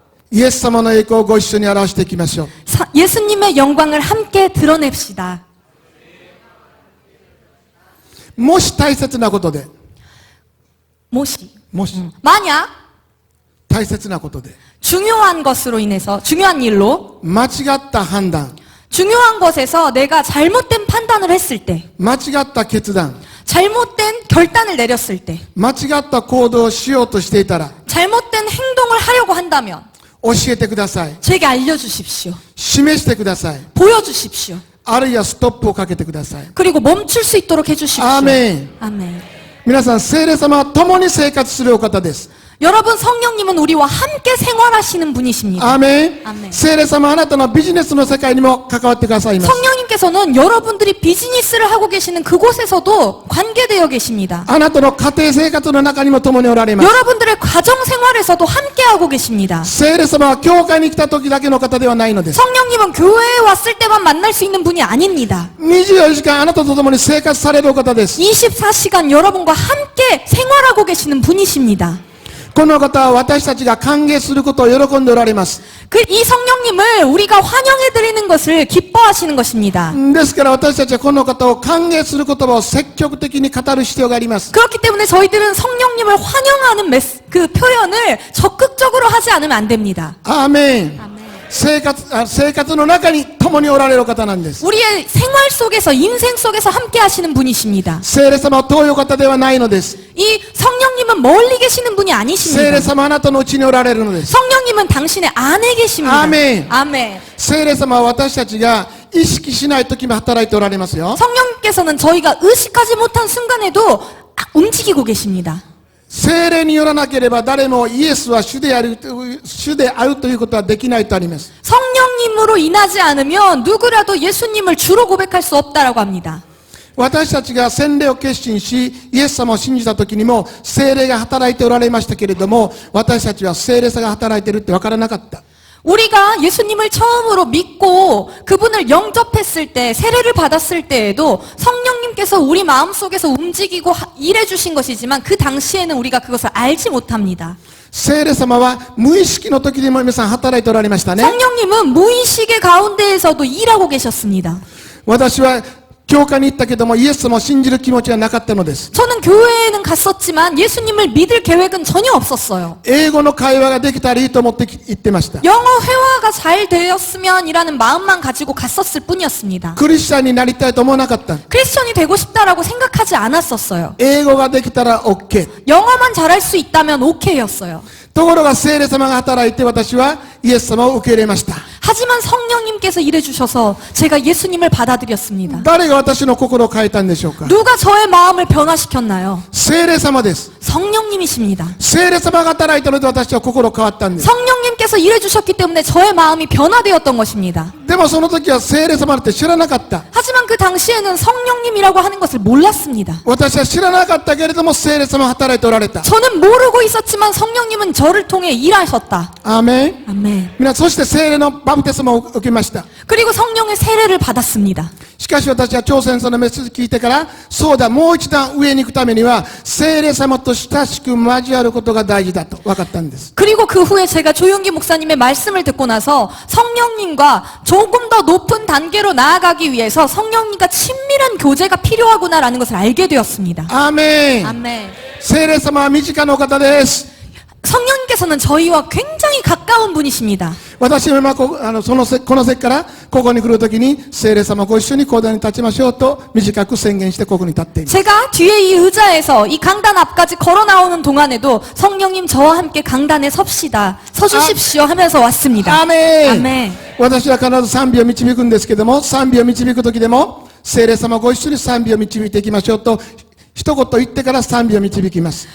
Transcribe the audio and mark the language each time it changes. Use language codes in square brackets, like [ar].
[ja] イエス様の栄光をご一緒に表していきましょう。 [ko] 예수님의 영광을 함께 드러냅시다. [ja] もし大切なことで 모시 もし [ko] 만약 [ja] 大切なことで [ko] 중요한 것으로 인해서 중요한 일로 [ja] 間違った判断 [ko] 중요한 것에서 내가 잘못된 판단을 했을 때 [ja] 間違った決断 [ko] 잘못된 결단을 내렸을 때 [ja] 間違った行動をしようとしていたら [ko] 잘못된 행동을 하려고 한다면 [ja] 教えてください。 [ko] 제게 알려주십시오. [ja] 示してください。 [ko] 보여주십시오. [ja] あるいはストップをかけてください。 [ko] 그리고 멈출 수 있도록 해주십시오. 아멘. 아멘. [ja] 皆さん、聖霊様は共に生活するお方です。 [ko] 여러분, 성령님은 우리와 함께 생활하시는 분이십니다. [ja] アーメン。アーメン。聖霊様はあなたのビジネスの世界にも関わってくださいます。 [ko] 성령님께서는 여러분들이 비즈니스를 하고 계시는 그곳에서도 관계되어 계십니다. [ja] あなたの家庭生活の中にも共におられます。 [ko] 여러분들의 가정 생활에서도 함께하고 계십니다. [ja] 聖霊様は教会に来た時だけの方ではないのです。 [ko] 성령님은 교회에 왔을 때만 만날 수 있는 분이 아닙니다. [ja] 24時間あなたと共に生活されるお方です。 [ko] 24시간 여러분과 함께 생활하고 계시는 분이십니다. [ja] この方は私たちが歓迎することを喜んでおられます。 [ko] 이 성령님을 우리가 환영해드리는 것을 기뻐하시는 것입니다. [ja] ですから私たちはこの方を歓迎する言葉を積極的に語る必要があります。 [ko] 그렇기 때문에 저희들은 성령님을 환영하는 그 표현을 적극적으로 하지 않으면 안 됩니다. [ja] アーメン。生活の中に共におられるお方なんです。 [ko] 우리의 생활 속에서, 인생 속에서 함께 하시는 분이십니다. [ja] 聖霊様は遠いお方ではないのです。 [ko] 이 성령님은 멀리 계시는 분이 [ja] 聖霊 [ko] 아니십니다. [ja] 様はあなたのうちにおられるのです。 [ko] 성령님은 당신의 안에 계십니다. 아멘. 아멘. [ja] 聖霊様は私たちが意識しない時も働いておられますよ。 [ko] 성령님께서는 저희가 의식하지 못한 순간에도 움직이고 계십니다. [ja] 聖霊によらなければ誰もイエスは主であるということはできないとあります。 [ko] 성령님으로 인하지 않으면 누구라도 예수님을 주로 고백할 수 없다라고 합니다. [ja] 私たちが洗礼を決心しイエス様を信じた時にも聖霊が働いておられましたけれども、私たちは聖霊さが働いているって分からなかった。 [ko] 우리가 예수님을 처음으로 믿고 그분을 영접했을 때, 세례를 받았을 때에도 성령님께서 우리 마음속에서 움직이고 일해 주신 것이지만 그 당시에는 우리가 그것을 알지 못합니다. [ja] 聖霊様は無意識の時にも皆さん働いておられましたね。 [ko] 성령님은 무의식의 가운데에서도 일하고 계셨습니다. [ja] 私は教会に行ったけどもイエス様を信じる気持ちはなかったのです。 [ko] 저는 교회에는 갔었지만 예수님을 믿을 계획은 전혀 없었어요. [ja] 英語の会話ができたらいいと思って行ってました。 [ko] 영어 회화가 잘 되었으면이라는 마음만 가지고 갔었을 뿐이었습니다. [ja] クリスチャンになりたいと思わなかった。 [ko] 크리스천이 되고 싶다라고 생각하지 않았었어요. [ja] 英語ができたら OK。 [ko] 영어만 잘할 수 있다면 오케이였어요. [ja] ところが聖霊様が働いて私はイエス様を受け入れました。 [ko] 하지만 성령님께서 일해주셔서 제가 예수님을 받아들였습니다. [ja] 誰が私の心を変えたんでしょうか。 [ko] 누가 저의 마음을 변화시켰나요? [ja] 聖霊様です。 [ko] 성령님이십니다. [ja] 聖霊様が働いたので私は心変わったんです。 [ko] 성령님께서 일해주셨기 때문에 저의 마음이 변화되었던 것입니다. [ja] でもその時は聖霊様って知らなかった。 [ko] 하지만 그 당시에는 성령님이라고 하는 것을 몰랐습니다. [ja] 私は知らなかったけれども聖霊様が働いておられた。 [ko] 저는 모르고 있었지만 성령님은 저를 통해 일하셨다. [ja] アーメン。 [ko] 아멘. [ja] 皆そして聖霊のバプテスマを受けました。 [ko] 그리고 성령의 세례를 받았습니다. [ja] しかし私は朝鮮そのメッセージ聞いてから、そうだ、もう一段上に行くためには聖霊様と親しく交わることが大事だと分かったんです。 [ko] 그리고 그 후에 제가 조용기 목사님의 말씀을 듣고 나서 성령님과 조금 더 높은 단계로 나아가기 위해서 성령님과 친밀한 교제가 필요하구나라는 것을 알게 되었습니다. [ja] アーメン。 [ko] 아멘. [ja] 聖霊様は身近なお方です。 [ko] 성령님께서는 저희와 굉장히 가까운 분이십니다. [ja] 私は今この席からここに来るときに聖霊様ご一緒に講談に立ちましょうと短く宣言してここに立っています。 [ko] 제가 뒤에 이 의자에서 이 강단 앞까지 걸어 나오는 동안에도 성령님 저와 함께 강단에 섭시다. 서주십시오 하면서 왔습니다. [ja] アーメン。 [ko] 아멘. [ja] 私は必ず賛美を導くんですけども、賛美を導くときでも聖霊様ご一緒に賛美を導いていきましょうと一言言ってから賛美を導きます。